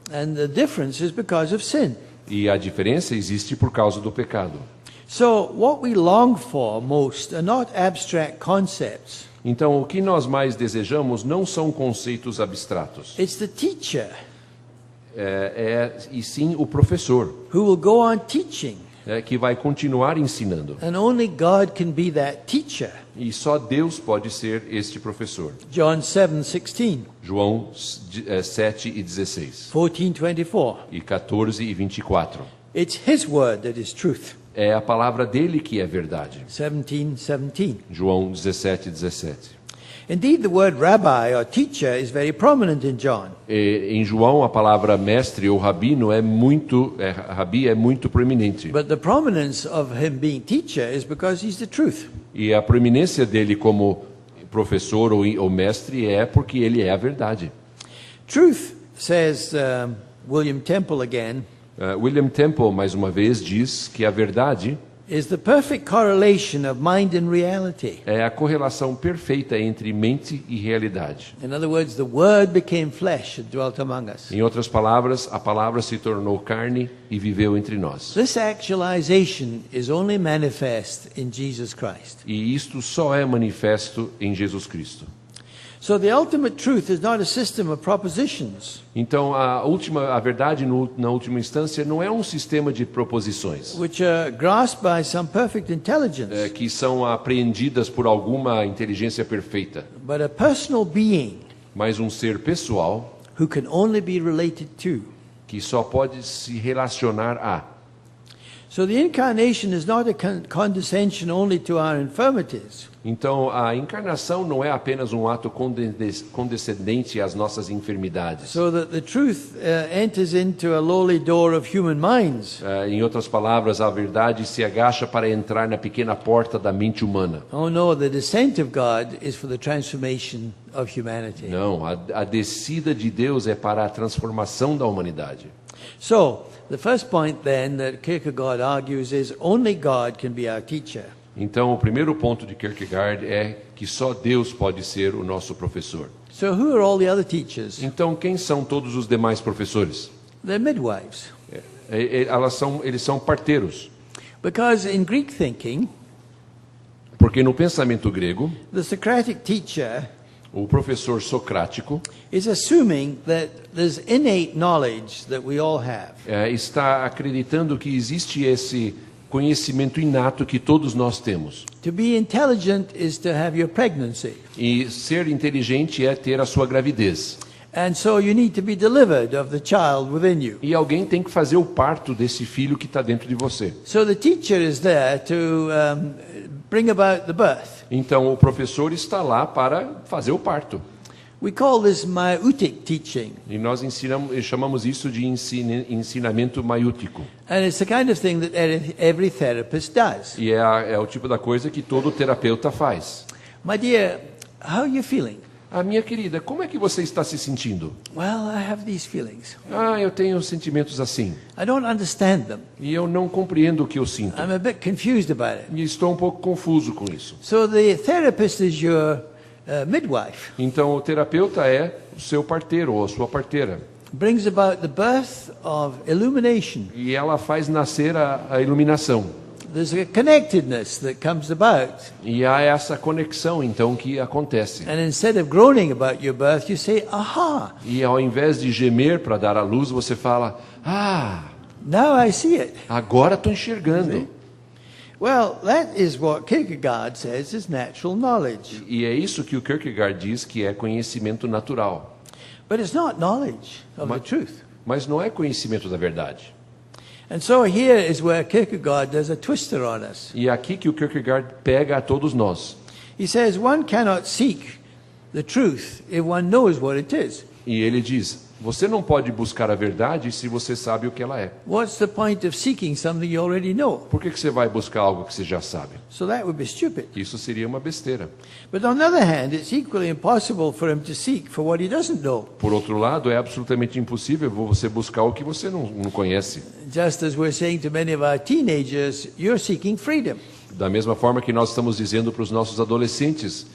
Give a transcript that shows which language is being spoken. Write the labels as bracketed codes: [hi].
[en] And the difference is because of sin. [pt] E a diferença existe por causa do pecado. [en] So what we long for most are not abstract concepts. [pt] Então, o que nós mais desejamos não são conceitos abstratos. [en] It's the teacher [pt] E sim o professor, [en] who will go on teaching. [pt] Que vai continuar ensinando. [en] And only God can be that teacher. [pt] E só Deus pode ser este professor. [en] John 7:16, [pt] João 7:16 [en] 14:24. [pt] e 14:24. [en] It's his word that is truth. [pt] É a palavra dele que é verdade. [en] 17:17. [pt] João 17:17. [en] Indeed, the word rabbi or teacher is very prominent in John. [pt] Em João, a palavra mestre ou rabino rabi é muito proeminente. [en] But the prominence of him being teacher is because he's the truth. [pt] E a proeminência dele como professor ou mestre é porque ele é a verdade. [en] Truth, says William Temple again, [pt] William Temple, mais uma vez, diz que a verdade [en] is the perfect correlation of mind and reality. [pt] é a correlação perfeita entre mente e realidade. [en] In other words, the word became flesh and dwelt among us. [pt] Em outras palavras, a palavra se tornou carne e viveu entre nós. [en] This actualization is only manifest in Jesus Christ. [pt] E isto só é manifesto em Jesus Cristo. [en] So the ultimate truth is not a system of propositions, [pt] Então, a verdade, na última instância, não é um sistema de proposições [en] which are grasped by some perfect intelligence, [pt] que são apreendidas por alguma inteligência perfeita, [en] but a personal being [pt] mas um ser pessoal [en] who can only be related to. [pt] que só pode se relacionar a. [en] So the incarnation is not a condescension only to our infirmities, [pt] Então, a encarnação não é apenas um ato condescendente às nossas enfermidades. [en] so that the truth enters into a lowly door of human minds. [pt] Em outras palavras, a verdade se agacha para entrar na pequena porta da mente humana. [en] Oh no, the descent of God is for the transformation of humanity. [pt] Não, a descida de Deus é para a transformação da humanidade. [en] So, the first point then that Kierkegaard argues is only God can be our teacher. [pt] Então, o primeiro ponto de Kierkegaard é que só Deus pode ser o nosso professor. [en] So who are all the other teachers? [pt] Então, quem são todos os demais professores? [en] They're midwives. [pt] Eles são parteiros. [en] Because in Greek thinking, [pt] Porque no pensamento grego, [en] the Socratic teacher [pt] o professor socrático [en] is assuming that there's innate knowledge that we all have. [pt] está acreditando que existe esse conhecimento inato que todos nós temos. [en] To be intelligent is to have your pregnancy. [pt] E ser inteligente é ter a sua gravidez. [en] And so you need to be delivered of the child within you. [pt] E alguém tem que fazer o parto desse filho que está dentro de você. [en] So the teacher is there to bring about the birth. [pt] Então, o professor está lá para fazer o parto. [en] We call this maieutic teaching. [pt] E nós chamamos isso de ensinamento maiútico. [en] And it's the kind of thing that every therapist does. [pt] E é o tipo da coisa que todo terapeuta faz. [en] My dear, how are you feeling? [pt] Minha querida, como é que você está se sentindo? [en] Well, I have these feelings. [pt] Eu tenho sentimentos assim. [en] I don't understand them. [pt] E eu não compreendo o que eu sinto. [en] I'm a bit confused about it. [pt] E estou um pouco confuso com isso. [en] So the therapist is your midwife. [pt] Então, o terapeuta é o seu parteiro ou a sua parteira. [en] Brings about the birth of illumination. [pt] E ela faz nascer a iluminação. [en] There's a connectedness that comes about. [pt] E há essa conexão, então, que acontece. [en] And instead of groaning about your birth, you say, aha, [pt] E ao invés de gemer para dar à luz, você fala, [en] now I see it. [pt] agora estou enxergando. [en] Well, that is what Kierkegaard says is natural knowledge. [pt] E é isso que o Kierkegaard diz que é conhecimento natural. [en] But it's not knowledge of the truth. [pt] Mas não é conhecimento da verdade. [en] And so here is where Kierkegaard does a twister on us. [pt] E é aqui que o Kierkegaard pega a todos nós. [en] He says one cannot seek the truth if one knows what it is. [pt] E ele diz, você não pode buscar a verdade se você sabe o que ela é. [en] What's the point of seeking something you already know? [pt] Por que você vai buscar algo que você já sabe? [en] So that would be stupid. [pt] Isso seria uma besteira. [en] But on the other hand, it's equally impossible for him to seek for what he doesn't know. [pt] Por outro lado, é absolutamente impossível você buscar o que você não conhece. [en] Just as we're saying to many of our teenagers, you're seeking freedom. [pt] Da mesma forma que nós estamos dizendo para os nossos adolescentes,